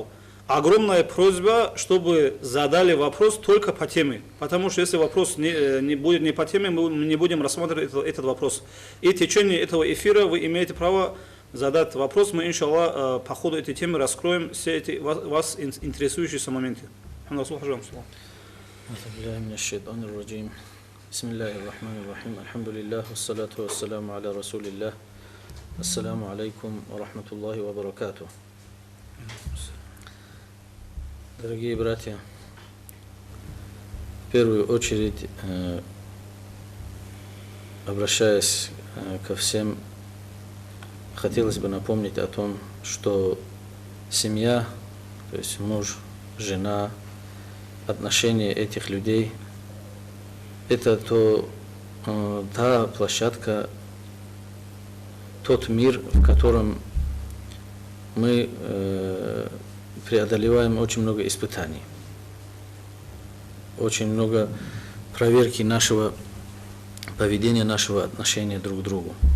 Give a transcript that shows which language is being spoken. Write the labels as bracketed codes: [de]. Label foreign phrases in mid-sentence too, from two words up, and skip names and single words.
[ru] Огромная просьба, чтобы задали вопрос только по теме. Потому что если вопрос не будет не по теме, мы не будем рассматривать этот вопрос. И в течение этого эфира вы имеете право задать вопрос. Мы, иншаллах, по ходу этой темы раскроем все эти вас интересующие моменты. [ar] بسم الله الرحمن الرحيم الحمد لله والصلاة والسلام على رسول الله السلام عليكم ورحمة الله وبركاته. [ru] Дорогие братья, в первую очередь, обращаясь ко всем, хотелось бы напомнить о том, что семья, то есть муж, жена, отношения этих людей – это та площадка, тот мир, в котором мы преодолеваем очень много испытаний, очень много проверки нашего поведения, нашего отношения друг к другу.